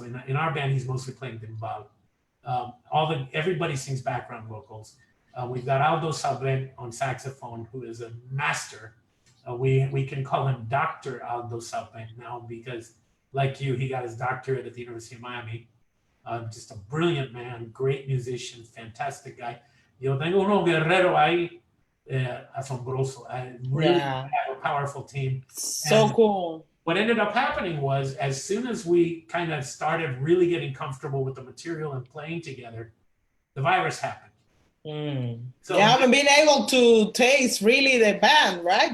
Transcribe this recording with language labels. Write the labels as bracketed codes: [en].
[en] So in our band, he's mostly playing timbal. Everybody sings background vocals. We've got Aldo Salven on saxophone, who is a master. We can call him Dr. Aldo Salven now because, like you, he got his doctorate at the University of Miami. Just a brilliant man, great musician, fantastic guy. [es] Yo tengo uno guerrero ahí, asombroso. [en] I really have a powerful team. So cool. What ended up happening was, as soon as we kind of started really getting comfortable with the material and playing together, the virus happened. So you haven't been able to taste really the band, right?